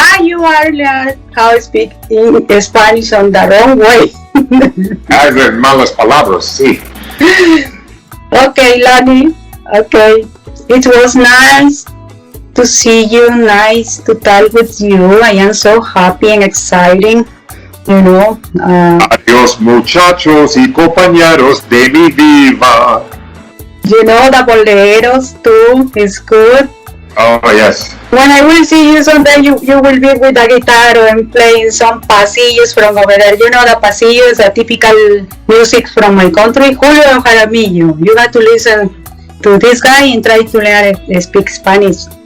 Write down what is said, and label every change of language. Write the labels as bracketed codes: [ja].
[en] You are like how I speak in Spanish on the wrong way. I read [es] malas palabras, sí. [en] Okay, Lanny. Okay, it was nice. to see you, nice to talk with you. I am so happy and exciting, you know. [es] Adiós muchachos y compañeros de mi vida. [en] You know, the boleros too is good. Oh yes. When I will see you someday, you will be with a guitar and playing some pasillos from over there. You know, the pasillos, the typical music from my country. Julio Jaramillo. You got to listen to this guy and try to learn speak Spanish.